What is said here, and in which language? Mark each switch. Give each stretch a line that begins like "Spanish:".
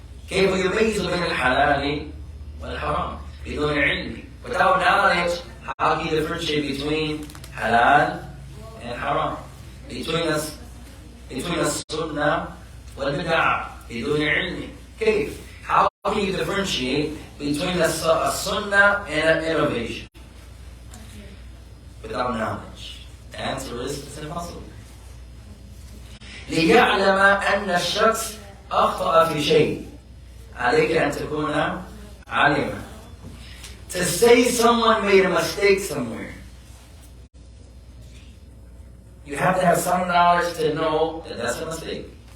Arabic: كيف يميز بين الحلال والحرام بدون علم?
English: Without knowledge, how can you differentiate between halal and haram? Between
Arabic: السنة والبدعة بدون علم. كيف?
English: How can you differentiate between a sunnah and an innovation? Without knowledge. The answer is it's impossible.
Arabic: ليعلم أن الشخص أخطأ في شيء عليك أن تكون عالما.
English: To say someone made a mistake somewhere, you have to have some knowledge to know that that's a mistake.